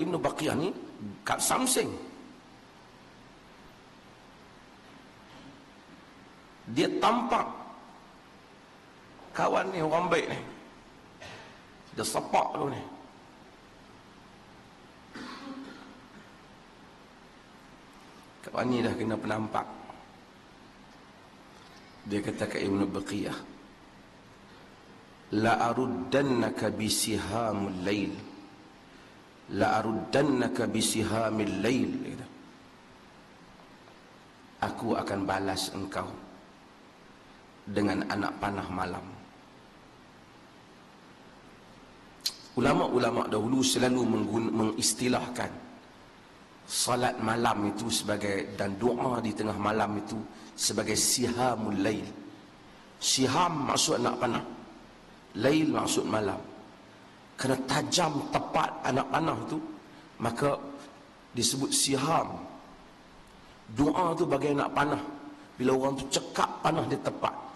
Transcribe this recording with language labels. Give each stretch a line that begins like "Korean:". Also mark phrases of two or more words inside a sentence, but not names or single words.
Malay: Ibnu Baqiyah ni kat Samseng, dia tampak kawan ni orang baik ni, dia sepak tu ni. Kawan ni dah kena penampak. Dia kata ke Ibnu Baqiyah,
Arabic: لأردنك بسهام الليل لأردنك بسهام الليل,
Malay: aku akan balas engkau dengan anak panah malam. Ulama-ulama dahulu selalu mengistilahkan salat malam itu sebagai, dan doa di tengah malam itu sebagai
Arabic: سهام الليل.
Malay: Siham maksud anak panah, lail maksud malam. Kerana tajam tepat anak panah itu, maka disebut siham. Doa tu bagai anak panah, bila orang tu cekak panah dia tepat.